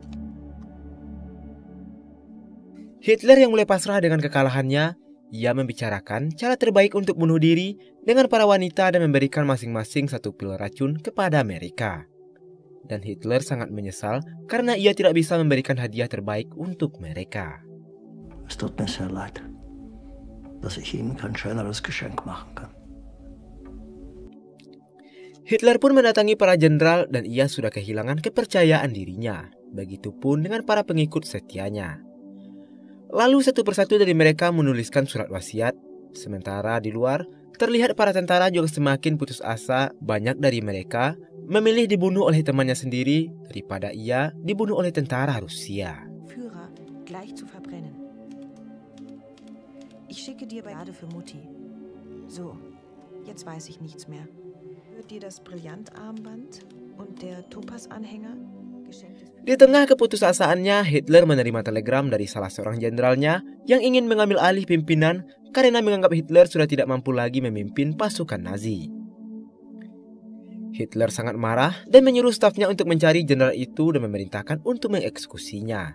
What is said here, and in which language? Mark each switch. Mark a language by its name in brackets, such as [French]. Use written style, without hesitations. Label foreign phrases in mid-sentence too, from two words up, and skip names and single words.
[Indonesian] Hitler yang mulai pasrah dengan kekalahannya, ia membicarakan cara terbaik untuk bunuh diri dengan para wanita dan memberikan masing-masing 1 pil racun kepada mereka. Dan Hitler sangat menyesal karena ia tidak bisa memberikan hadiah terbaik untuk mereka. [German] Es tut mir sehr leid, dass ich Ihnen kein schöneres Geschenk machen kann. [Indonesian] Hitler pun mendatangi para jenderal dan ia sudah kehilangan kepercayaan dirinya. Begitupun dengan para pengikut setianya. Lalu satu persatu dari mereka menuliskan surat wasiat. Sementara di luar, terlihat para tentara juga semakin putus asa. Banyak dari mereka memilih dibunuh oleh temannya sendiri daripada ia dibunuh oleh tentara Rusia. [German] Führer gleich zu verbrennen. Ich schicke dir Beade für Mutti. So, jetzt weiß ich nichts mehr. Wird dir das Brillantarmband und der Topaz-Anhänger geschenkt? [Indonesian] Di tengah keputusasaannya, Hitler menerima telegram dari salah seorang jenderalnya yang ingin mengambil alih pimpinan karena menganggap Hitler sudah tidak mampu lagi memimpin pasukan Nazi. Hitler sangat marah dan menyuruh stafnya untuk mencari jenderal itu dan memerintahkan untuk mengeksekusinya.